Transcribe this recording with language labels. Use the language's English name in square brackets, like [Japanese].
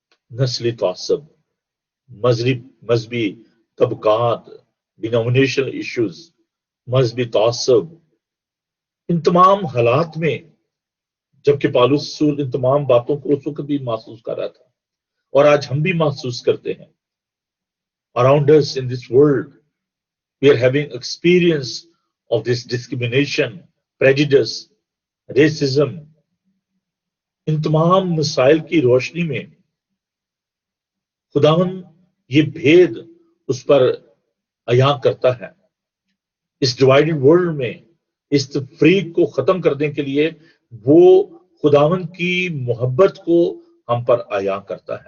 [Urdu] نسلی تعصب، مذہبی طبقات، ڈینومینیشنل ایشوز، مذہبی تعصب، ان تمام حالات میں جبکہ پالوس رسول ان تمام باتوں کو اس وقت بھی محسوس کر رہا تھا، اور آج ہم بھی محسوس کرتے ہیں. [English] Around us in this world, we are having experience of this discrimination, prejudice, racism. [Urdu] ان تمام مسائل کی روشنی میں خداون یہ بھید اس پر عیاں کرتا ہے. اس ڈیوائیڈڈ ورلڈ میں اس تفریق کو ختم کرنے کے لیے وہ خداون کی محبت کو ہم پر عیاں کرتا ہے.